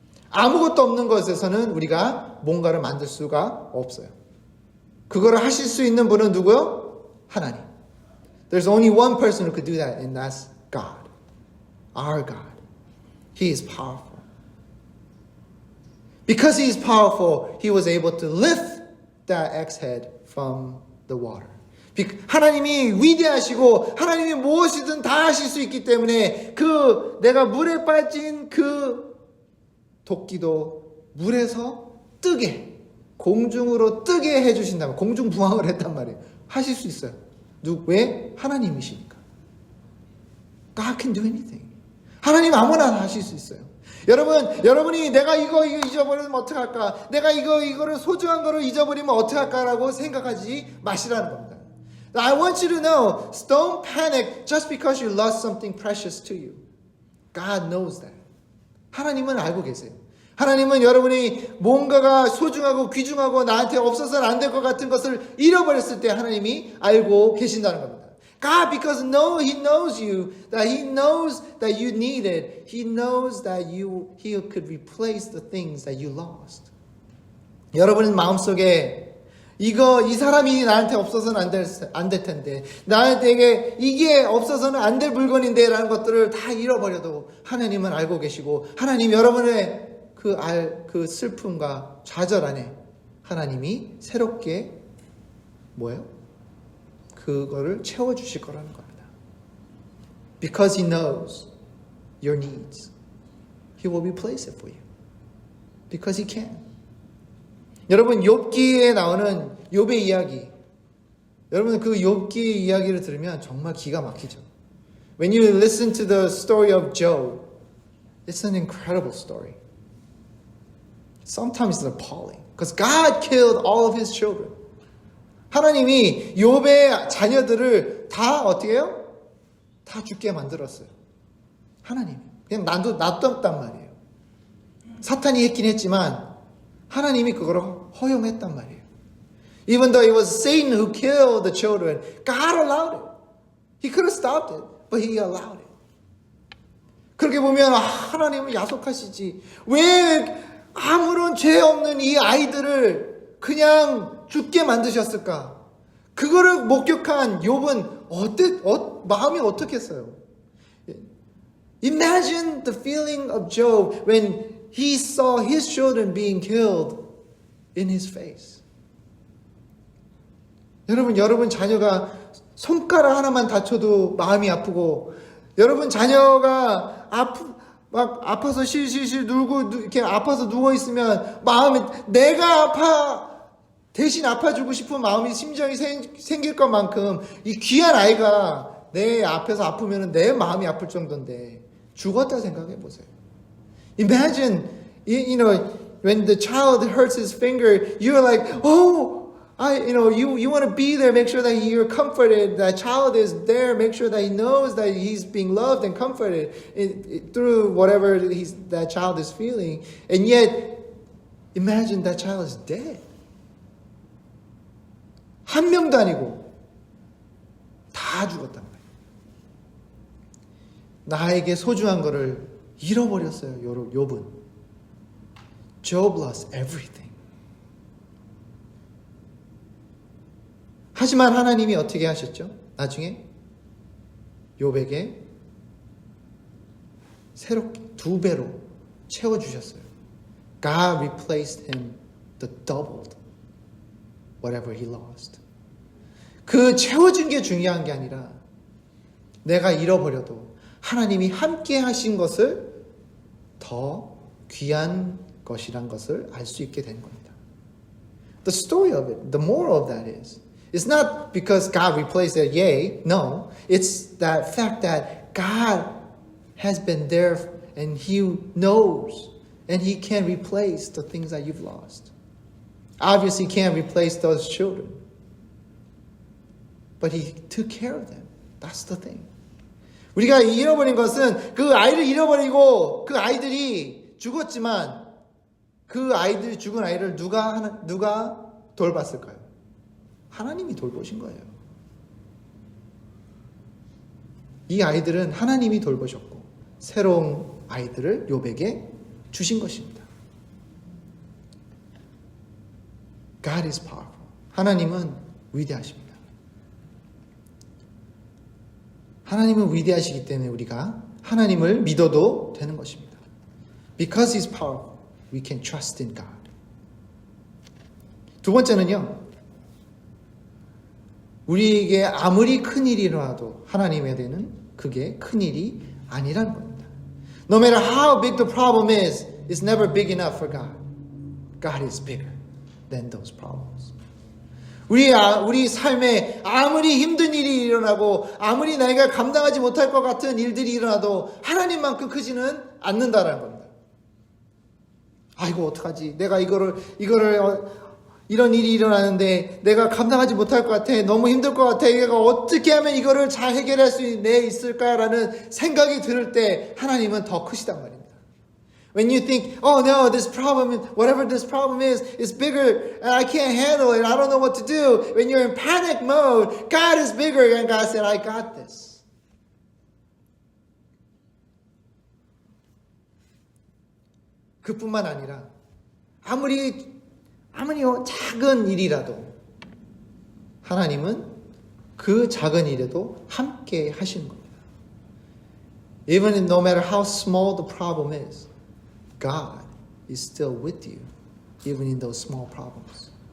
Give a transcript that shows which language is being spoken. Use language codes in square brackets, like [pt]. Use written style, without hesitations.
[ko] 아무것도 없는 것에서는 우리가 뭔가를 만들 수가 없어요. 그거를 하실 수 있는 분은 누구요? 하나님. [en] There's only one person who could do that, and that's God. Our God. He is powerful. Because he is powerful, he was able to lift that axe head from the water. [ko] 하나님이 위대하시고 하나님이 무엇이든 다 하실 수 있기 때문에 내가 물에 빠진 그 도끼도 물에서 뜨게, 공중으로 뜨게 해주신다면, 공중부항을 했단 말이에요. 하실 수 있어요. 왜? 하나님이시니까. [en] God can do anything. [ko] 하나님 아무나 하실 수 있어요. 여러분이 내가 이거 잊어버리면 어떡할까? 내가 이거를 소중한 거를 잊어버리면 어떡할까라고 생각하지 마시라는 겁니다. [en] I want you to know, don't panic just because you lost something precious to you. God knows that. [ko] 하나님은 알고 계세요. 하나님은 여러분이 뭔가가 소중하고 귀중하고 나한테 없어서는 안 될 것 같은 것을 잃어버렸을 때 하나님이 알고 계신다는 겁니다. [en] God, because He knows you, that He knows that you need it. He knows that He could replace the things that you lost. [ko] 여러분 마음속에 이 사람이 나한테 없어서는 안 될 텐데, 나한테 이게 없어서는 안 될 물건인데 라는 것들을 다 잃어버려도 하나님은 알고 계시고, 하나님 여러분의 그 슬픔과 좌절 안에 하나님이 새롭게 그거를 채워주실 거라는 겁니다. [en] Because He knows your needs, He will replace it for you. Because He can. [ko] 여러분 욥기에 나오는 욥의 이야기, 여러분 그 욥기 이야기를 들으면 정말 기가 막히죠. [en] When you listen to the story of Job, it's an incredible story. Sometimes it's appalling. Because God killed all of His children. [ko] 하나님이 욥의 자녀들을 다 어떻게 해요? 다 죽게 만들었어요. 하나님. 그냥 놔뒀단 말이에요. 사탄이 했긴 했지만 하나님이 그걸 허용했단 말이에요. [en] Even though it was Satan who killed the children, God allowed it. He could have stopped it, but He allowed it. [ko] 그렇게 보면 하나님은 야속하시지. 왜 아무런 죄 없는 이 아이들을 그냥 죽게 만드셨을까? 그거를 목격한 욥은 마음이 어떻겠어요? [en] Imagine the feeling of Job when he saw his children being killed in his face. [ko] 여러분 자녀가 손가락 하나만 다쳐도 마음이 아프고, 여러분 자녀가 아파서 실실실 이렇게 아파서 누워 있으면 마음이, 내가 대신 아파주고 싶은 마음이, 심정이 생길 것만큼 이 귀한 아이가 내 앞에서 아프면 내 마음이 아플 정도인데 죽었다 생각해 보세요. [en] Imagine, when the child hurts his finger, you're like, you want to be there, make sure that you're comforted. That child is there, make sure that he knows that he's being loved and comforted through whatever that child is feeling. And yet, imagine that child is dead. [ko] 한 명도 아니고 다 죽었단 말이에요. 나에게 소중한 거를 잃어버렸어요. 욥은. [en] Job lost everything. [ko] 하지만 하나님이 어떻게 하셨죠? 나중에 욥에게 새롭게 2배로 채워주셨어요. [en] God replaced him the doubled whatever he lost. [ko] 그 채워준 게 중요한 게 아니라 내가 잃어버려도 하나님이 함께 하신 것을 더 귀한 것이란 것을 알 수 있게 된 겁니다. [en] The story of it, the moral of that is, it's not because God replaced it, yay, no. It's that fact that God has been there and He knows and He can replace the things that you've lost. Obviously, He can't replace those children. But He took care of them. That's the thing. [ko] 우리가 잃어버린 것은 그 아이를 잃어버리고 그 아이들이 죽었지만 그 아이들 죽은 아이를 누가 돌봤을까요? 하나님이 돌보신 거예요. 이 아이들은 하나님이 돌보셨고 새로운 아이들을 욥에게 주신 것입니다. [en] God is powerful. [ko] 하나님은 위대하십니다. 하나님은 위대하시기 때문에 우리가 하나님을 믿어도 되는 것입니다. [en] Because He's powerful, we can trust in God. [ko] 두 번째는요. 우리에게 아무리 큰 일이 일어나도 하나님에게는 그게 큰 일이 아니라는 겁니다. [en] No matter how big the problem is, it's never big enough for God. God is bigger than those problems. [ko] 우리 삶에 아무리 힘든 일이 일어나고 아무리 내가 감당하지 못할 것 같은 일들이 일어나도 하나님만큼 크지는 않는다는 겁니다. 아이고 어떡하지? 내가 이런 일이 일어나는데 내가 감당하지 못할 것 같아. 너무 힘들 것 같아. 내가 어떻게 하면 이거를 잘 해결할 수 있을까라는 생각이 들을 때 하나님은 더 크시단 말입니다. [en] When you think, oh no, this problem, whatever this problem is bigger and I can't handle it. I don't know what to do. When you're in panic mode, God is bigger and God said, I got this. [ko] 그뿐만 아니라 아무리 작은 일이라도 하나님은 그 작은 일에도 함께 하시는 겁니다. [en] Even no matter how small the problem is, God is still with you, even in those small problems.